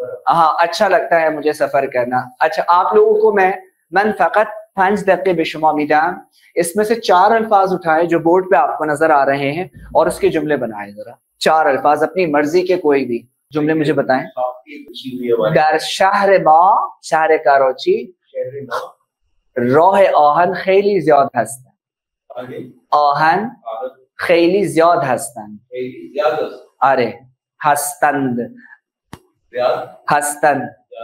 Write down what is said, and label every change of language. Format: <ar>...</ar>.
<ur>ہاں اچھا لگتا ہے مجھے سفر کرنا. اچھا آپ لوگوں کو</ur> <fa>من فقط 5 دقیقے به شما میدم.</fa> <ur>اس میں سے 4 الفاظ اٹھائے جو بورڈ پہ آپ کو نظر آ رہے ہیں اور اس کے جملے بنائیں. ذرا 4 الفاظ اپنی مرضی کے کوئی بھی جملے مجھے بتائیں.</ur> <fa>در شهر ما شهر کراچی راه آهن خیلی زیاد هستن. آهن خیلی زیاد هستند. آره هستند. هستند.</fa>